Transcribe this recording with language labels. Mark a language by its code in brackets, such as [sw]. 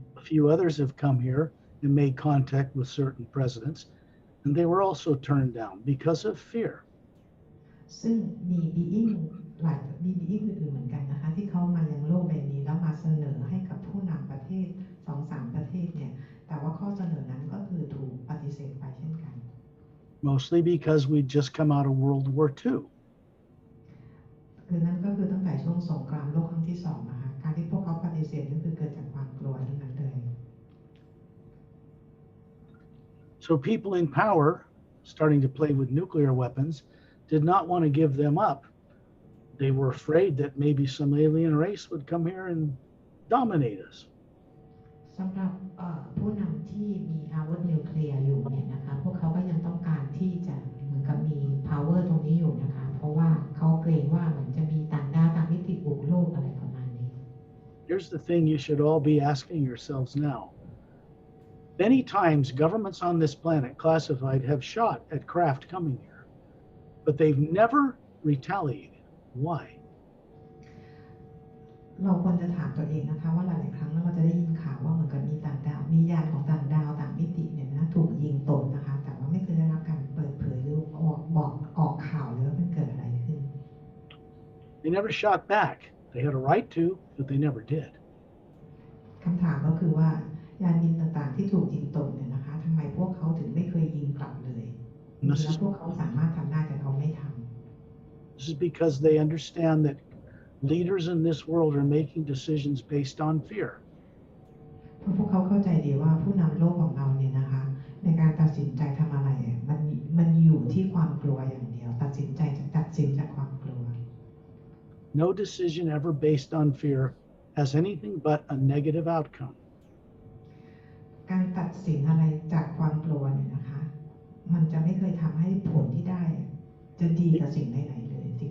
[en] few others have come here and made contact with certain presidents, and they were also turned down because of fear. [th] ซึ่งมีบีอิงอื่นๆเหมือนกันนะคะที่เขามายังโลกใบนี้แล้วมาเสนอให้กับผู้นำประเทศ 2-3 ประเทศเนี่ยแต่ว่าข้อเสนอนั้นก็คือถูกปฏิเสธไปเช่นกัน [en] Mostly because we'd just come out of World War II. [th] คือนั่นก็คือตั้งแต่ช่วงสงครามโลกครั้งที่2นะคะการที่พวกเขาปฏิเสธนั่นคือเกิดจากความกลัวทั้งนั้นเลย [en] So people in power, starting to play with nuclear weapons, did not want to give them up. They were afraid that maybe some alien race would come here and dominate us. [th] สำหรับผู้นำที่มีอาวุธนิวเคลียร์อยู่เนี่ยนะคะพวกเขาก็ยังต้องการที่จะเหมือนกับมี power ตรงนี้อยู่นะคะเพราะว่าเขาเกรงว่าเหมือนจะมีต่างดาวต่างมิติบุกโลกอะไรประมาณนี้ [en] Here's the thing you should all be asking yourselves now. Many times governments on this planet classified have shot at craft coming here, but they've never retaliated. Why? [th] เราควรจะถามตัวเองนะคะว่าหลายๆครั้งเราจะได้ยินข่าวว่าเหมือนกับมีต่างดาวมียานของต่างดาวต่างมิติเนี่ยนะถูกยิงตกนะคะแต่ว่าไม่เคยได้รับการเปิดเผยหรือออกข่าวเลยว่ามันเกิดอะไรขึ้น [en] They never shot back. They had a right to, but they never did. [th] คำถามก็คือว่ายานบินต่างๆที่ถูกยิงตกเนี่ยนะคะทำไมพวกเขาถึงไม่เคยยิงกลับเลยแล้วพวกเขาสามารถทำได้แต่เขาไม่ทำ [en] This is because they understand that leaders in this world are making decisions based on fear. [th] เพราะพวกเขาเข้าใจดีว่าผู้นำโลกของเราเนี่ยนะคะในการตัดสินใจทำอะไรมันอยู่ที่ความกลัวอย่างเดียวตัดสินจากความกลัว [en] No decision ever based on fear has anything but a negative outcome. [th] การตัดสินอะไรจากความกลัวเนี่ยนะคะมันจะไม่เคยทำให้ผลที่ได้จะดีกับสิ่งใดๆเลย